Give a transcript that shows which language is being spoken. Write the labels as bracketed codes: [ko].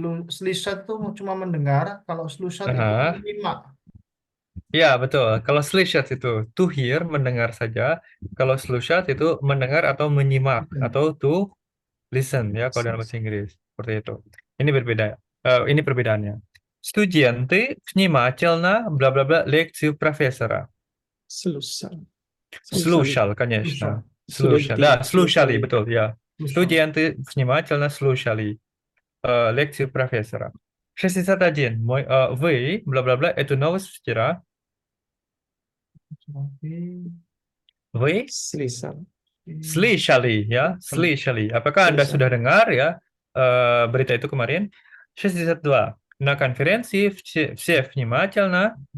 [id] Slishat tuh cuma mendengar. Kalau slushat itu Aha. menyimak. Ya, betul. Kalau слышать itu to hear, mendengar saja. Kalau слушать itu mendengar atau menyimak atau to listen ya kalau dalam bahasa Inggris. Seperti itu. Ini berbeda. Ini perbedaannya. [ru] Студенты внимательно, бла-бла-бла, лекцию профессора. Слушал. Слушал, конечно. Слушал. Студенты Да, слушали, слушали. [id] betul, ya. [ru] Слушал. Студенты внимательно слушали лекцию профессора. 61. Вы, бла-бла-бла, эту новость вчера. Вы Слышал. [id] слышали, ya. Слышали. Apakah Anda [ru] Слышал. [id] sudah dengar ya berita itu kemarin? 62. [ru] На конференции все внимательно